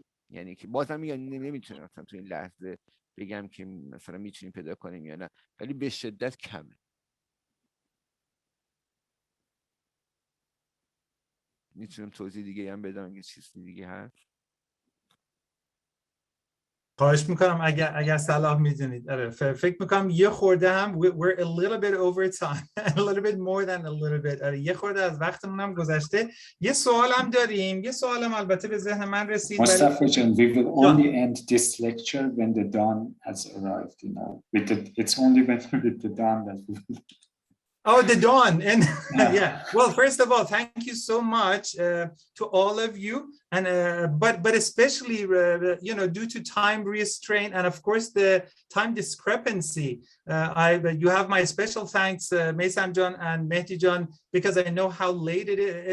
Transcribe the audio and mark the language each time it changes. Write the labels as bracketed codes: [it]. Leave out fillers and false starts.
[fa] یعنی که بازم نمیتونم مثلا تو این لحظه بگم که مثلا میتونیم پیدا کنیم یا نه، ولی به شدت کمه. میتونم توضیح دیگه هم بدم اگه چیزی دیگه هست. خواهش میکنم اگر صلاح میدونید. آره فکر میکنم یه خورده هم [en] we're a little bit over time a little bit more than a little bit. [fa] آره یه خورده از وقتمون هم گذشته. یه سوال هم داریم، یه سوال هم البته به ذهن من رسید. [en] Mustafa Can, we will only end this lecture when the dawn has arrived, you know. It's only with the dawn that we will... Oh, the dawn. And yeah. Well, first of all, thank you so much to all of you, and but especially due to time restraint and of course the time discrepancy, you have my special thanks, Meisam John and Mehdi John, because I know how late it is.